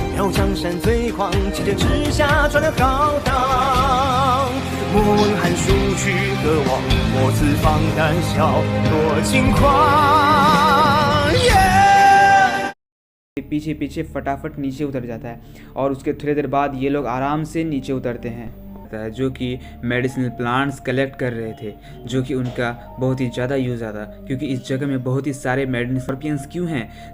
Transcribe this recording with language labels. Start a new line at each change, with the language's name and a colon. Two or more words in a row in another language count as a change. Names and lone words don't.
Chinese: 要江山最狂，气阵之下传了浩荡。莫问寒暑去何往，莫此放胆笑多轻狂。
Hindi: पीछे पीछे फटाफट नीचे उतर जाता है और उसके थोड़ी देर बाद ये लोग आराम से नीचे उतरते हैं, जो कि
English: medicinal plants
Hindi: कलेक्ट कर रहे थे, जो कि उनका बहुत ही ज़्यादा यूज़ आता, क्योंकि इस जगह में बहुत ही सारे
English: medicine scorpions
Hindi: क्यों हैं।